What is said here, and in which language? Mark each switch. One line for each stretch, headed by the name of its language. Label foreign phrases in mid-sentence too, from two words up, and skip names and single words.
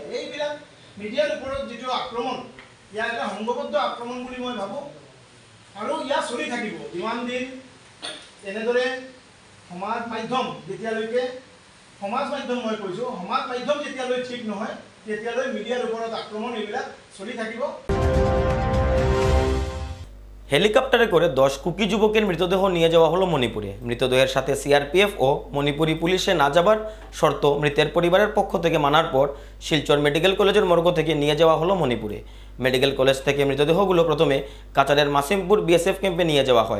Assamese: এইবিলাক মিডিয়াৰ ওপৰত যিটো আক্ৰমণ, ইয়াৰ এটা সংঘবদ্ধ আক্ৰমণ বুলি মই ভাবোঁ, আৰু ইয়াৰ চলি থাকিব যিমান দিন এনেদৰে সমাজ মাধ্যম যেতিয়ালৈকে ঠিক নহয়, তেতিয়ালৈ মিডিয়াৰ ওপৰত আক্ৰমণ এইবিলাক চলি থাকিব।
Bangla: হেলিকপ্টারে করে 10 কুকি যুবকের মৃতদেহ নিয়ে যাওয়া হলো মণিপুরে। মৃতদেহের সাথে সিআরপিএফ ও মণিপুরি পুলিশে না যাবার শর্ত মৃতের পরিবারের পক্ষ থেকে মানার পর শিলচর মেডিকেল কলেজের মর্গ থেকে নিয়ে যাওয়া হলো মণিপুরে। মেডিকেল কলেজ থেকে মৃতদেহগুলো প্রথমে কাছাড়ের মাসিমপুর বিএসএফ ক্যাম্পে নিয়ে যাওয়া হয়।